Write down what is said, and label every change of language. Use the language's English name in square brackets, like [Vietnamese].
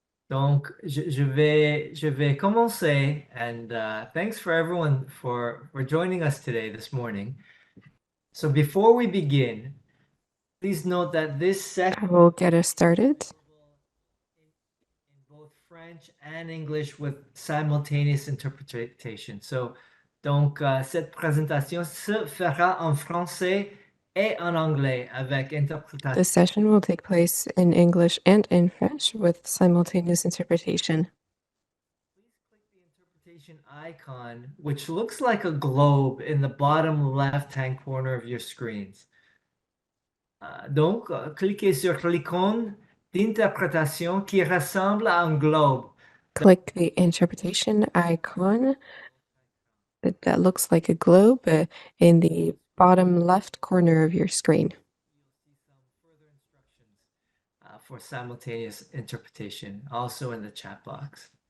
[French] Donc, je vais commencer, [English] and thanks for everyone for joining us today this morning. So before we begin, please note that this session will get us started. in both French and English with simultaneous interpretation. [French] So, donc, cette présentation se fera en français et en anglais avec interprétation. [English] The session will take place in English and in French with simultaneous interpretation. Please click the interpretation icon, which looks like a globe in the bottom left-hand corner of your screens. [French] Donc, cliquez sur l'icône d'interprétation qui ressemble à un globe. [English] Click the interpretation icon that looks like a globe in the bottom left corner of your screen. You'll see some further instructions for simultaneous interpretation, also in the chat box.